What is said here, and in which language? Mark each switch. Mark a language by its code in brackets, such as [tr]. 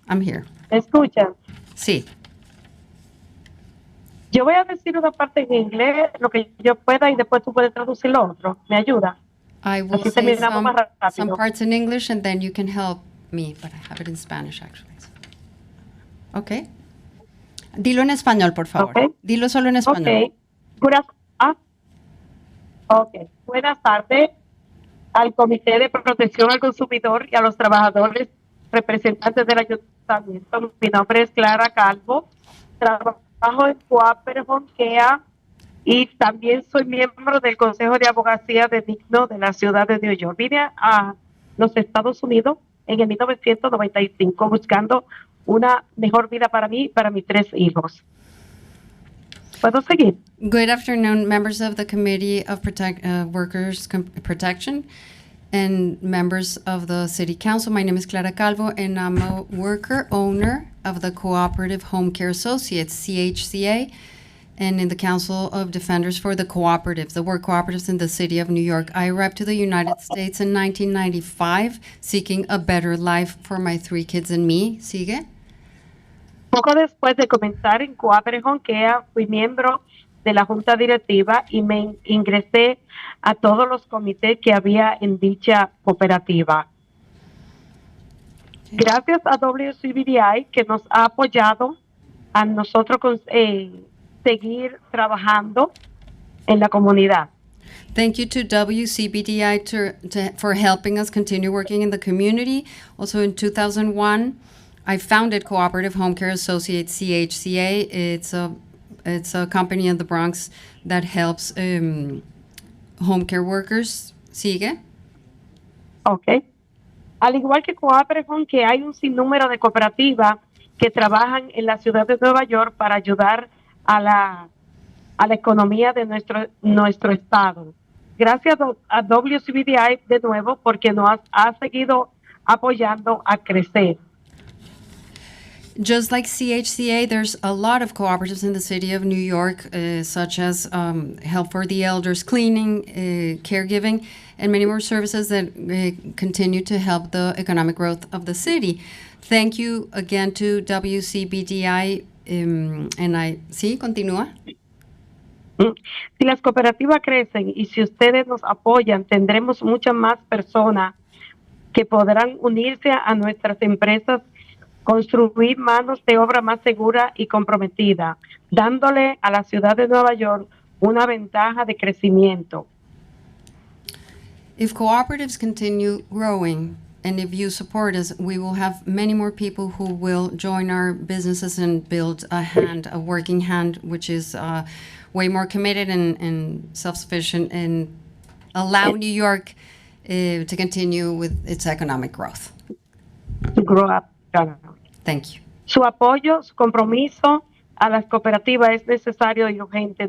[en] I'm here. [es] ¿Me escuchan? Sí. Yo voy a decir una parte en inglés, lo que yo pueda, y después tú puedes traducir lo otro. ¿Me ayuda? [en] I will [es] Así [en] say [es] terminamos más rápido. [en] some parts in English and then you can help me, but I have it in Spanish actually. Okay. [es] Dilo en español, por favor. [en] Okay. [es] Dilo solo en español. [en] Ok. [es] Buenas tardes al Comité de Protección al Consumidor y a los trabajadores representantes del ayuntamiento. Mi nombre es Clara Calvo. Trabajo en Cooperative Home Care y también soy miembro del Consejo de Abogacía de Digno de la ciudad de New York. Vine a los Estados Unidos en el 1995 buscando una mejor vida para mí y para mis 3 hijos. ¿Puedo seguir? [en] Good afternoon, members of the Committee of Workers' Protection and members of the City Council. My name is Clara Calvo, and I'm a worker owner of the Cooperative Home Care Associates, CHCA, and in the Council of Defenders for the Cooperatives, the work cooperatives in the city of New York. I arrived to the United States in 1995, seeking a better life for my 3 kids and me. [es] Sigue. Poco después de comenzar en Cooperative Home Care, fui miembro de la junta directiva y me ingresé a todos los comités que había en dicha cooperativa. Gracias a WCBDI que nos ha apoyado a nosotros seguir trabajando en la comunidad. [en] Thank you to WCBDI for helping us continue working in the community. Also in 2001, I founded Cooperative Home Care Associates, CHCA. It's a company in the Bronx that helps home care workers. [es] ¿Sigue? Ok. Al igual que Cooperative Home Care, hay un sinnúmero de cooperativas que trabajan en la ciudad de Nueva York para ayudar a la economía de nuestro estado. Gracias a WCBDI de nuevo porque nos ha seguido apoyando a crecer. [en] Just like CHCA, there's a lot of cooperatives in the city of New York, such as Help for the Elders, cleaning, caregiving, and many more services that continue to help the economic growth of the city. Thank you again to WCBDI. [es] ¿Sí? ¿Continúa? Si las cooperativas crecen y si ustedes nos apoyan, tendremos muchas más personas que podrán unirse a nuestras empresas, construir manos de obra más segura y comprometida, dándole a la ciudad de Nueva York una ventaja de crecimiento. [en] If cooperatives continue growing and if you support us, we will have many more people who will join our businesses and build a working hand, which is way more committed and self-sufficient and allow New York to continue with its economic growth. To grow up. Thank you. [es] Su apoyo, su compromiso a las cooperativas es necesario y urgente.